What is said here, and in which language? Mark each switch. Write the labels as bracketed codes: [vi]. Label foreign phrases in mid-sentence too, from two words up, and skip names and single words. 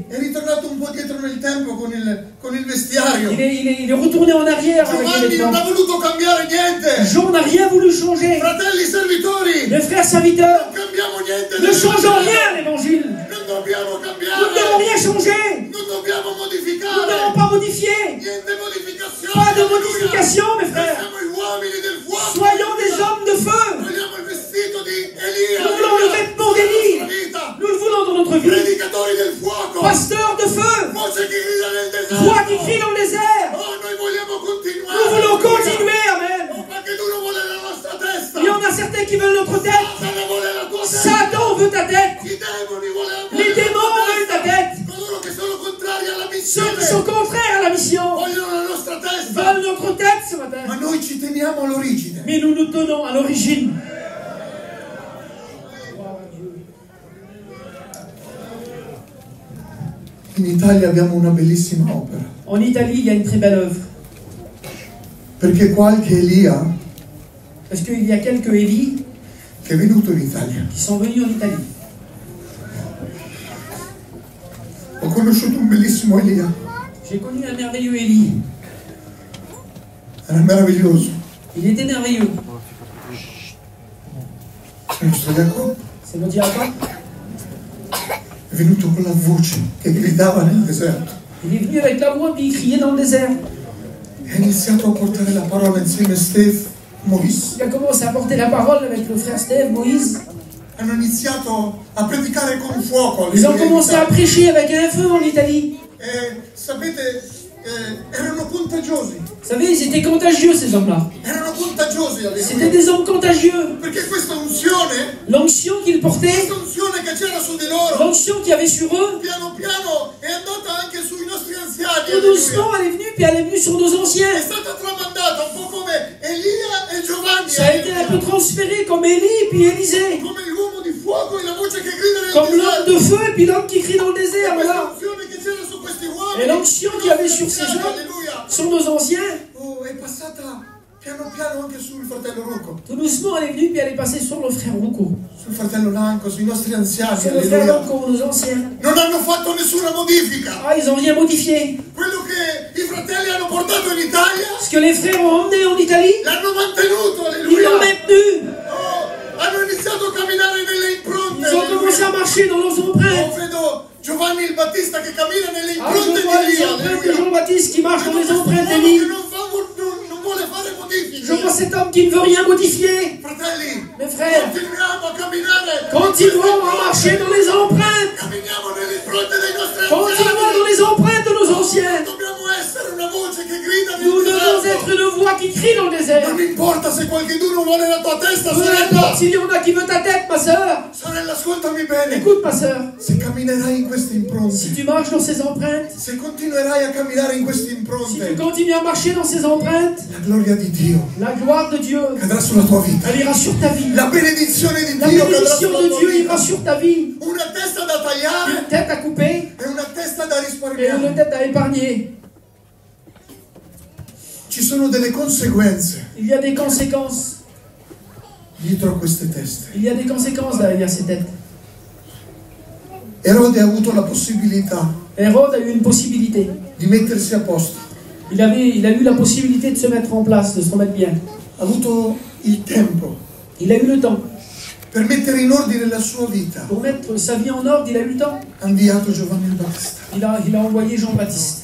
[it] È ritornato un po' dietro nel tempo con il vestiario. [fr] Il est retourné en arrière avec les [it] Giovanni non [fr] vêtements. [it] ha voluto cambiare niente. [fr] Jean n'a rien voulu changer. [it] Fratelli servitori, [fr] Mes frères serviteurs, [it] non cambiamo niente. [fr] ne changeons rien l'évangile. [it] Non dobbiamo [fr] Nous ne devons [it] cambiare. [fr] rien changer. [it] Non dobbiamo [fr] Nous ne [it] modificare. [fr] devons pas modifier. [it] Niente modificazione. [fr] Pas de [it] Alleluia. [fr] modification, mes frères. [it] Siamo gli uomini del fuoco. [fr] Soyons des hommes de feu. [it] Vogliamo il vestito di Elia. [fr] Nous voulons le vêtement d'Élie. Nous le voulons dans notre vie. [it] Predicatori del fuoco. [fr] Pasteur de feu. [it] Voce che grida nel deserto. [fr] Voix qui crie dans le désert. [it] Oh, noi vogliamo continuare. [fr] Nous voulons continuer, amen. [it] Oh, qualcuno vuole la nostra testa. [fr] Il y en a certains qui veulent notre tête. [it] Satana vuole la tua testa. [fr] Satan veut ta tête. [it] I demoni volevano [fr] Les démons veulent ta tête. [it] coloro che sono contrari alla [fr] Ceux [it] missione [fr] qui sont contraires à la mission [it] vogliono la nostra testa. [fr] veulent notre tête ce [it] Ma [fr] matin. [it] noi ci teniamo all'origine. [fr] Mais nous nous tenons à l'origine. [it] In Italia abbiamo una bellissima opera. [fr] En Italie, il y a une très belle œuvre. [it] Perché qualche Elia [fr] Parce qu'il y a quelques Élie [it] che è venuto in Italia. [fr] qui sont venus en Italie. [it] Ho conosciuto un bellissimo Elia. [fr] J'ai connu un merveilleux Élie. [it] Era meraviglioso. [fr] Il était merveilleux. [it] Il nostro Jacopo [fr] C'est notre diacre. [it] è venuto con la voce che gridava nel deserto. [fr] Il est venu avec la voix puis il criait dans le désert. [it] E ha iniziato a portare la parola insieme a Steph, Moïse. [fr] Il a commencé à porter la parole avec le frère Steve, Moïse. [it] Hanno iniziato a predicare con fuoco. [fr] Ils ont [it] alleluia, in [fr] commencé à [it] Italia. [fr] prêcher avec un feu en Italie. [it] Sapete, erano contagiosi. [fr] Vous savez, ils étaient contagieux ces hommes-là. [it] Erano contagiosi, [fr] C'était [it] alleluia. [fr] des hommes contagieux. [it] Perché questa unzione, [fr] L'onction qu'ils portaient, [it] questa unzione che c'era su di loro, [fr] l'onction qu'il y avait sur eux, [it] piano piano è andata anche sui nostri anziani. [fr] tout doucement, elle est venue, puis elle est venue sur nos [it] È [fr] anciens. [it] stata tramandata un po' come Elia e Giovanni. [fr] Ça a été un peu transféré comme Élie puis Élisée. [it] Come l'uomo di fuoco e la voce che grida nel [fr] Comme l'homme [it] deserto. [fr] de feu et puis l'homme qui crie dans le désert. [it] Questa [fr] Voilà. [it] unzione che c'era su questi uomini. [fr] Et l'onction qu'il y avait sur ces hommes, [it] Alleluia. [fr] sur nos anciens, [it] È passata piano piano anche sul fratello Rocco, [fr] tout doucement, elle est venue, puis elle est passée sur nos frères Rouco. [it] sul fratello Lanco, sui nostri anziani. [fr] Sur nos frères [it] Alleluia. [fr] Rouco, nos anciens. [it] Non hanno fatto nessuna modifica. [fr] Ah, ils ont rien modifié. [it] Quello che i fratelli hanno portato in Italia [fr] Ce que les frères ont emmené en Italie, [it] l'hanno mantenuto. [fr] ils [it] Alleluia. [fr] l'ont maintenu. [it] Oh, hanno iniziato a camminare nelle impronte. [fr] Ils ont commencé à marcher dans leurs empreintes. [it] Vedo Giovanni il Battista che cammina nelle [fr] Ah, je [it] impronte [fr] vois [it] di [fr] les [it] Elia. [fr] empreintes de Jean-Baptiste qui marchent dans les [it] Vedo [fr] empreintes [it] quest'uomo [fr] d'Élie. [it] che non vuole fare modifiche. [fr] Je vois cet homme qui ne veut rien modifier. [it] Fratelli, [fr] Mes frères, [it] continuiamo a camminare. [fr] continuons à marcher dans les empreintes. [it] Camminiamo nelle impronte dei nostri [fr] Continuons [it] anziani. [fr] dans les empreintes de nos anciens. [it] Dobbiamo essere una voce che grida nel [fr] Nous devons [it] deserto. [fr] être une voix qui crie dans le désert. [it] Non importa se qualcuno vuole la tua testa, [fr] Peu importe [it] sorella. [fr] s'il y en a qui veut ta tête, ma soeur. [it] Sorella, ascoltami bene. [fr] Écoute, ma soeur. [it] Se camminerai in queste impronte, [fr] Si tu marches dans ces empreintes, [it] se continuerai a camminare in queste [fr] si tu [it] impronte, [fr] continues à marcher dans ces empreintes, [it] la gloria di Dio [fr] la gloire de Dieu, [it] cadrà sulla tua vita. [fr] elle ira sur ta vie. [it] La benedizione di [fr] La [it] Dio cadrà [fr] bénédiction [it] sulla [fr] de [it] tua [fr] Dieu [it] vita. [fr] ira sur ta vie. [it] Una testa da tagliare [fr] Une tête à couper [it] e una testa da [fr] et une [it] risparmiare. [fr] tête à épargner. [it] sono delle conseguenze [fr] Il y a des conséquences. [it] dietro a queste teste. [fr] Il y a des conséquences derrière ces têtes. [it] Erode ha avuto la possibilità [fr] Hérode a eu une possibilité. [it] di mettersi a posto, [fr] Il a eu la possibilité de se mettre en place, de se remettre bien. [it] ha avuto il tempo [fr] Il a eu le temps. [it] per mettere in ordine la sua vita. [fr] Pour mettre sa vie en ordre, il a eu le temps. [it] Ha inviato Giovanni il Battista, [fr] Il a envoyé Jean-Baptiste.